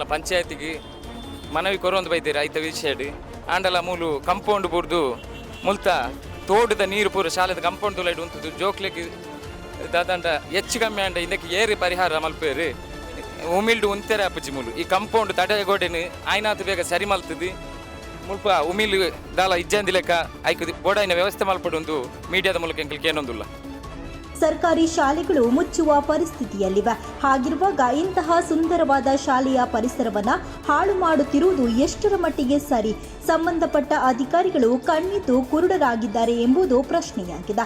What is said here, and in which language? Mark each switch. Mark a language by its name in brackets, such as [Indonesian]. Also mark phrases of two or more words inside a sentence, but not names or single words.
[Tulu] ಪಂಚಾಯತಿಗೆ ಮನವಿ ಕೊರೊಂದು ಬೈತೀರಿ ಐತ ವಿಷಯಡ್ ಆಂಡಲ ಮೂಲು ಕಂಪೌಂಡ್ ಬೂರ್ದು ಮುಲ್ತ ತೋಟದ ನೀರು ಪೂರ ಶಾಲೆದ ಕಂಪೌಂಡ್ ತುಲೈಡ್ ಉಂಟು ಜೋಕ್ಲೆಗೆ ದಾದಂಡ ಹೆಚ್ಚು ಕಮ್ಮಿ ಅಂಡ ಇದಕ್ಕೆ ಏರಿ ಪರಿಹಾರ ಮಲ್ಪೇರು ಉಮಿಲ್ಡು ಉಂತೆರೆ ಅಪ್ಪಜಿ ಮೂಲು ಈ ಕಂಪೌಂಡ್ ತಡೆಗೋಡೆನು ಆಯ್ನಾತು ಬೇಗ ಸರಿ ಮಲ್ತದು ಮುಲ್ಪ ಉಮಿಲ್ ದಾಲ ಇಜ್ಜಂದಿ ಲೆಕ್ಕ ಐಕದು ಬೋಡಾಯಿನ ವ್ಯವಸ್ಥೆ ಮಲ್ಪಡೊಂದು ಮೀಡಿಯಾದ ಮೂಲಕ ಎಂಕಲ್ಗೆ ಏನೊಂದುಲ್ಲ. [Kannada] ಸರ್ಕಾರಿ ಶಾಲೆಗಳು ಮುಚ್ಚುವ ಪರಿಸ್ಥಿತಿಯಲ್ಲಿವೆ. ಹಾಗಿರುವಾಗ ಇಂತಹ ಸುಂದರವಾದ ಶಾಲೆಯ ಪರಿಸರವನ್ನ ಹಾಳು ಮಾಡುತ್ತಿರುವುದು ಎಷ್ಟರ ಮಟ್ಟಿಗೆ ಸರಿ? ಸಂಬಂಧಪಟ್ಟ ಅಧಿಕಾರಿಗಳು ಕಣ್ಣಿದ್ದು ಕುರುಡರಾಗಿದ್ದಾರೆ ಎಂಬುದು ಪ್ರಶ್ನೆಯಾಗಿದೆ.